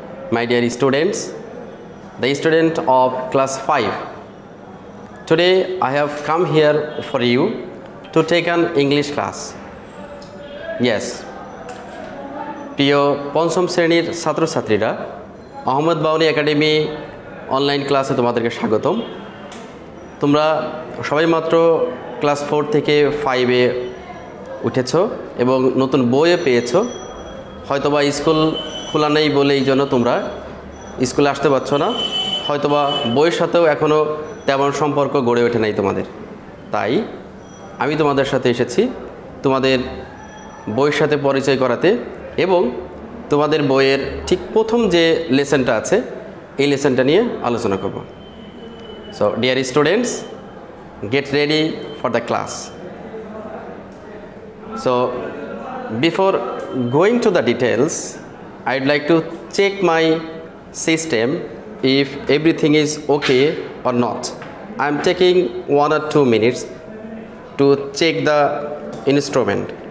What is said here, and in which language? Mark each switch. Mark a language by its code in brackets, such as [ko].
[en] My dear students, the student of class 5. Today I have come here for you to take an English class. Yes. [bn] প্রিয় পঞ্চম শ্রেণীর ছাত্রছাত্রীরা, Ahmed বাউনি academy online ক্লাসে তোমাদেরকে স্বাগতম। তোমরা সবাই মাত্র ক্লাস 4 থেকে 5-এ উঠেছো এবং নতুন বইও পেয়েছো। হয়তোবা স্কুল খোলা নেই বলে এই জন্য তোমরা স্কুলে আসতে পারছো না, হয়তোবা বইয়ের সাথেও এখনও তেমন সম্পর্ক গড়ে ওঠে নাই তোমাদের। তাই আমি তোমাদের সাথে এসেছি তোমাদের বইয়ের সাথে পরিচয় করাতে এবং তোমাদের বইয়ের ঠিক প্রথম যে লেসনটা আছে এই লেসনটা নিয়ে আলোচনা করব। [en] So dear students, get ready for the class. So before going to the details, I'd like to check my system if everything is okay or not. I'm taking 1 or 2 minutes to check the instrument.